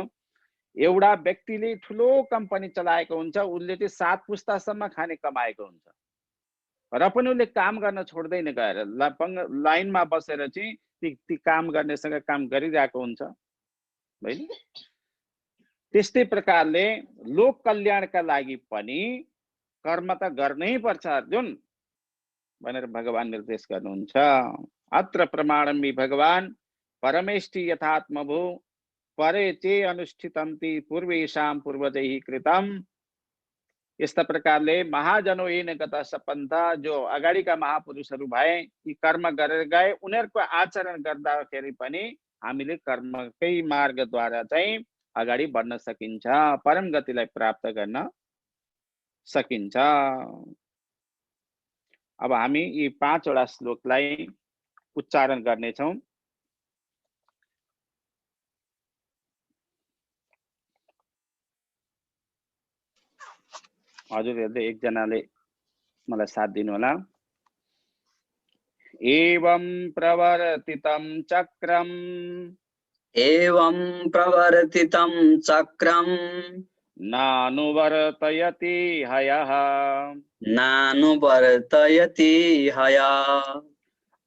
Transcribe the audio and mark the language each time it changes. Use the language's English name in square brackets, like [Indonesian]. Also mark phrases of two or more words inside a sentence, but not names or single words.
[Nepali] एउटा व्यक्तिले ठुलो कम्पनी चलाएको हुन्छ, उसले चाहिँ 7 पुस्तासम्म खाने कमाएको हुन्छ, र पनि उसले काम गर्न छोड्दैन, गएर लाइनमा बसेर चाहिँ ती काम गर्नेसँग काम गरिरहेको हुन्छ हैन। त्यस्तै प्रकारले लोक कल्याणका लागि पनि कर्म त गर्नै पर्छ अर्जुन भनेर भगवान निर्देश गर्नुहुन्छ। [Sanskrit] अत्र प्रमाणमि भगवान परमेष्टि यथात्मभू परे चे अनुष्ठितन्ति पूर्वेशां पूर्वजैः कृतम्। [Nepali] यस्ता प्रकारले [Sanskrit] महाजनो येन गता सपन्थ, [Nepali] जो अगाडिका महापुरुषहरू भए यी कर्म गरेर गए, उनीहरूको आचरण गर्दाखेरि पनि हामीले कर्मकै मार्गद्वारा चाहिँ अगाडि बढ्न सकिन्छ, परम गतिलाई प्राप्त गर्न सकिन्छ। अब हामी यी 5 वटा श्लोकलाई उच्चारण गर्नेछौं। हजुरहरूले एकजनाले मलाई साथ दिनु होला। [Sanskrit] एवं प्रवर्तितं चक्रम, एवं प्रवर्तितं चक्रम नानुवर्तयति हयः, नानुवर्तयति हयः।